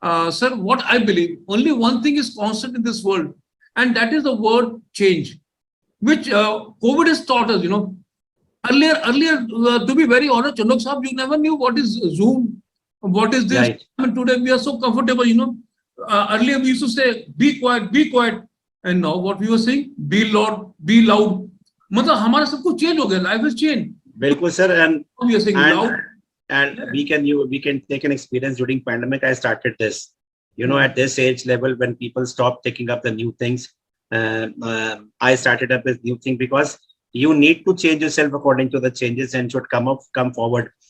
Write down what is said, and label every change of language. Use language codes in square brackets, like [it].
[en] Sir, what I believe, only one thing is constant in this world, and that is the word change, which COVID has taught us. Earlier, to be very honest, Chandhok Sahab, you never knew what is Zoom, what is this. Right. And today we are so comfortable. Earlier we used to say, be quiet. And now what we were saying, be loud, be loud. [hi] मतलब हमारा सब कुछ change हो गया, [en] life has changed. [hi] बिल्कुल [en] sir, and we are saying loud. And we can take an experience during pandemic. I started this, at this age level when people stop taking up the new things. I started up this new thing because you need to change yourself according to the changes and should come forward.